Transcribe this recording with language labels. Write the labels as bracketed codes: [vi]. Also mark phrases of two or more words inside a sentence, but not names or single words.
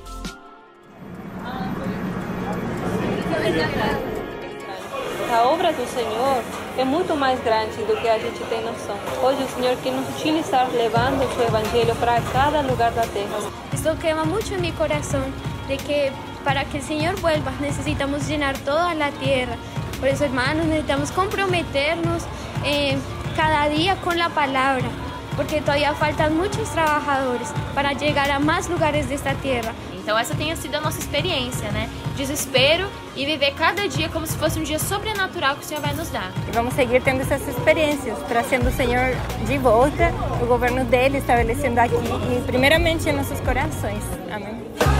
[pt] A obra do Senhor é muito mais grande do que a gente tem noção. Hoje o Senhor quer nos utilizar levando o seu evangelho para cada lugar da terra. Isso queima muito em meu coração, de que para que o Senhor [es] vuelva necesitamos llenar toda [pt] a terra. Por isso, [es] hermanos, necesitamos comprometernos cada dia [pt] com a palavra, porque [es] todavía faltan [pt] muitos trabalhadores para chegar a mais lugares desta terra. Então essa tenha sido a nossa experiência, né? Desespero e viver cada dia como se fosse um dia sobrenatural que o Senhor vai nos dar. E vamos seguir tendo essas experiências, trazendo o Senhor de volta, o governo dele estabelecendo aqui e primeiramente em nossos corações.